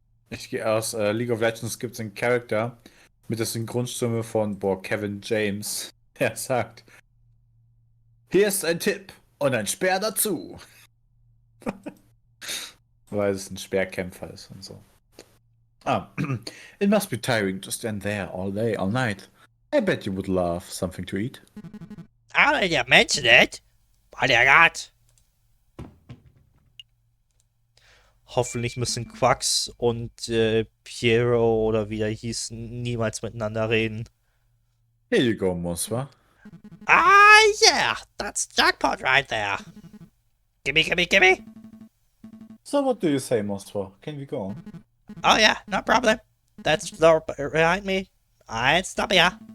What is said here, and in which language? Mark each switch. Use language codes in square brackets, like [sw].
[de] Ich gehe aus League of Legends gibt es einen Charakter mit der Synchronstimme von Kevin James. Er sagt: Hier ist ein Tipp und ein Speer dazu. Weil es ein Speerkämpfer ist und so. [en] Ah, it must be tiring to stand there all day, all night. I bet you would love something to eat. Ah, you mentioned it. What do you got? [de] Hoffentlich müssen Quax und Piero oder wie er hieß, niemals miteinander reden. [en] Here you go, Moswa. Ah, yeah, that's jackpot right there. Gimme, gimme, gimme. So what do you say, Moswa? Can we go on? Oh, yeah, no problem. That's the door behind me. I'll stop ya.